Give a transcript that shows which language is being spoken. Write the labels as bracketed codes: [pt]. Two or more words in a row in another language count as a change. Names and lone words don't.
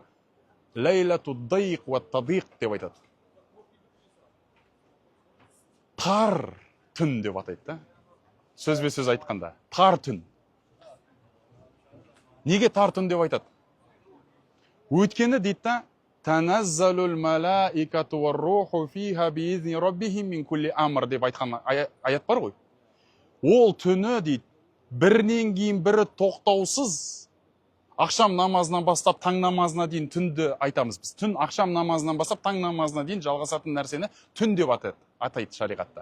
[ar] ليلة ضيق وتضييق деп айтады. [kk] Тар түн деп атайды. Сөзбе сөз айтқанда. Тар түн. Неге тар түн деп айтады? Өйткені дейді, [ar] تنزل الملائكة والروح فيها بإذن ربهم من كل أمر [kk] деп айтқан аят бар ғой. Ол түні дейді, бірінен кейін бірі тоқтаусыз ақшам намазынан бастап таң намазына дейін түнді айтамыз біз. Түн ақшам намазынан бастап таң намазына дейін жалғасатын нәрсені түн деп атайды шариғатта.